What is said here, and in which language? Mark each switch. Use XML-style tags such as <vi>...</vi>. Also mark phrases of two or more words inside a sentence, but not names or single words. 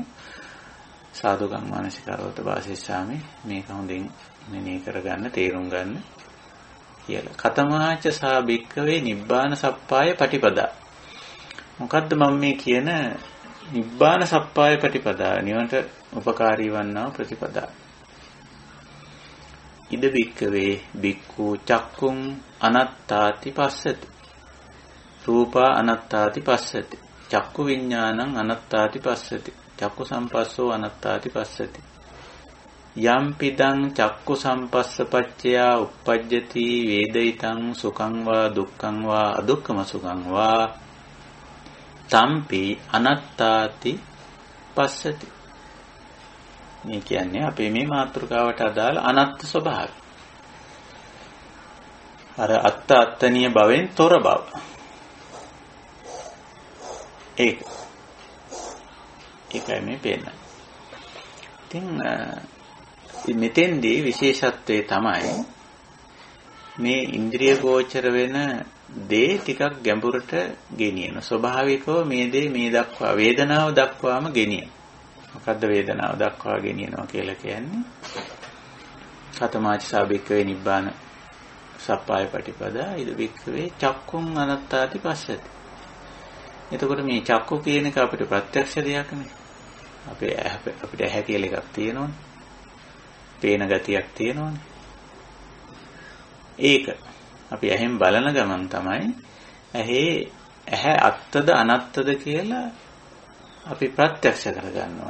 <pi>සාදුකම් මානසිකරවත වාසිස්සාමි</pi> <si>මේක හොඳින් මෙනෙහි කරගන්න තේරුම් ගන්න කියලා.</si> <pi>කතමාච සා භික්ඛවේ නිබ්බාන සප්පාය පටිපදා.</pi> <si>මොකද්ද මම මේ කියන</si> <pi>නිබ්බාන සප්පාය පටිපදා</pi> <si>නිවනට උපකාරී වන්නා ප්‍රතිපදා.</si> <pi>ඉද භික්ඛවේ භික්ඛු චක්කුං අනත්තාති පස්සති. රූපා අනත්තාති පස්සති. චක්කු විඥානං අනත්තාති පස්සති. චක්කු සම්පස්සෝ අනත්තාති පස්සති. යම් පිදං චක්කු සම්පස්සපච්චයා uppajjati වේදිතං සුඛං වා දුක්ඛං වා අදුක්ඛම සුඛං වා තම්පි අනත්තාති පස්සති.</pi> <si>මේ කියන්නේ අපේ මේ මාතෘකාවට අදාළ අනත්ත් ස්වභාවය. අර අත්ත අත්තනීය භවෙන් තොර බව. ඒකයි මේ පේන්නේ. ඉතින් මෙතෙන්දී විශේෂත්වය තමයි මේ ඉන්ද්‍රිය ගෝචර වෙන දේ ටිකක් ගැඹුරට ගෙනියන. ස්වභාවිකව මේ දේ මේ දක්වා වේදනාව දක්වාම ගෙනියන. මොකද්ද වේදනාව දක්වා ගෙනියනවා කියලා කියන්නේ?</si> <pi>කතමාච සාභික්කවේ නිබ්බාන සප්පාය පටිපදා ඉද වික්ඛවේ චක්කුං අනත්තාති පස්සති.</pi> <si>එතකොට මේ චක්කු කියන එක අපිට ප්‍රත්‍යක්ෂ දෙයක් නේ. අපිට ඇහැ කියලා එකක් තියෙනවනේ. පේන ගතියක් තියෙනවනේ. ඒක අපි ඇහෙන් බලන ගමන් තමයි ඇහැ අත්තද අනත්තද කියලා අපි ප්‍රත්‍යක්ෂ කරගන්න ඕන.</si>